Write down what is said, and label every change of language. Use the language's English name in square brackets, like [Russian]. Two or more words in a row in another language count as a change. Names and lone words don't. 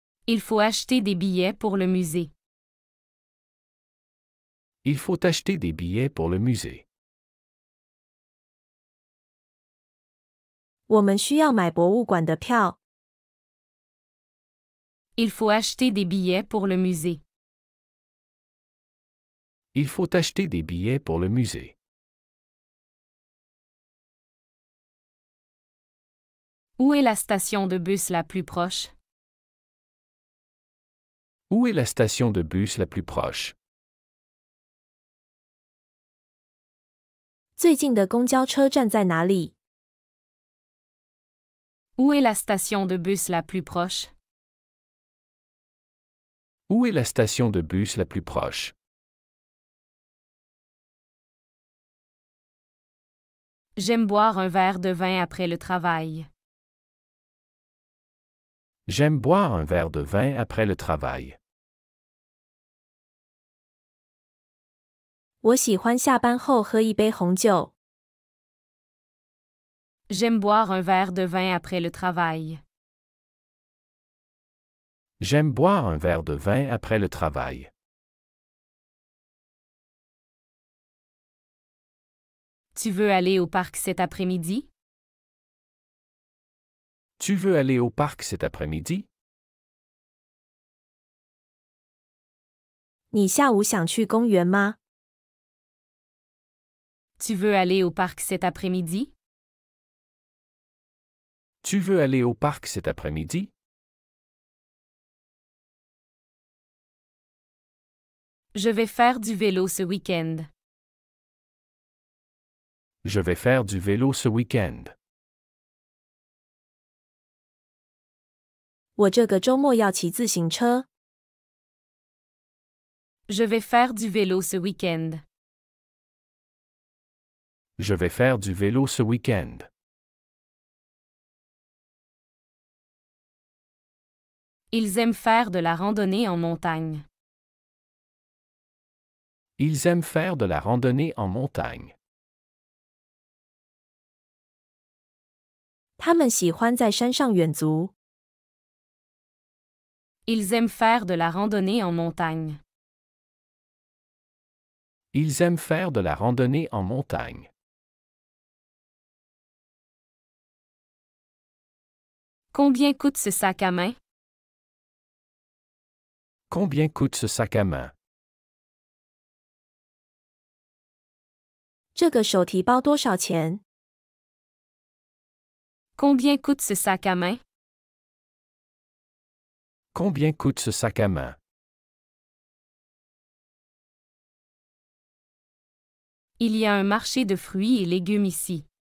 [French] Il faut acheter des billets pour le musée. Il faut acheter des billets pour le musée. [Chinese] 我们需要买博物馆的票。 [French] Il faut acheter des billets pour le musée. Il faut acheter des billets pour le musée. Où est la station de bus la plus proche? Où est la station de bus la plus proche? [Chinese] 最近的公交车站在哪里？ [French] Où est la station de bus la plus proche? Où est la station de bus la plus proche? J'aime boire un verre de vin après le travail. J'aime boire un verre de vin après le travail. [Chinese] 我喜欢下班后喝一杯红酒。 [French] J'aime boire un verre de vin après le travail. J'aime boire un verre de vin après le travail. Tu veux aller au parc cet après-midi? Tu veux aller au parc cet après-midi? [Chinese] 你下午想去公园吗？ [French] Tu veux aller au parc cet après-midi? Tu veux aller au parc cet après-midi? Je vais faire du vélo ce week-end. Je vais faire du vélo ce week-end. [Chinese] 我这个周末要骑自行车。 [French] Je vais faire du vélo ce week-end. Je vais faire du vélo ce week-end. Ils aiment faire de la randonnée en montagne. Ils aiment faire de la randonnée en montagne. [Chinese] 他们喜欢在山上远足。 [French] Ils aiment faire de la randonnée en montagne. Ils aiment faire de la randonnée en montagne. Combien coûte ce sac à main? Combien coûte ce sac à main? [Chinese] 这个手提包多少钱？ [French] Combien coûte ce sac à main? Combien coûte ce sac à main? Il y a un marché de fruits et légumes ici.